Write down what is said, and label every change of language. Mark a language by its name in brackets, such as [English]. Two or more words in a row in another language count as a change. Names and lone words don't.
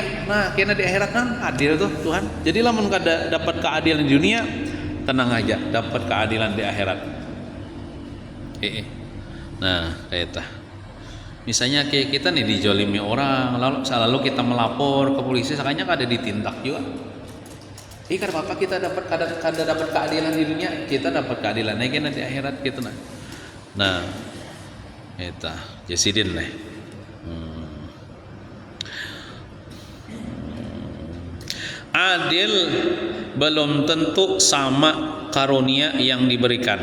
[Banjar] Nah, kena di akhirat kan adil tuh Tuhan. Jadi lamun kada dapat keadilan di dunia, tenang aja, dapat keadilan di akhirat. Nah, kayak itu. Misalnya kayak kita nih dijolimi orang, lalu kita melapor ke polisi, sakanya kada ditindak juga. Kada apa-apa, kita kada dapat keadilan di dunia, kita dapat keadilan lagi di akhirat gitu nah. Nah, itu jasidin lah. Adil belum tentu sama karunia yang diberikan.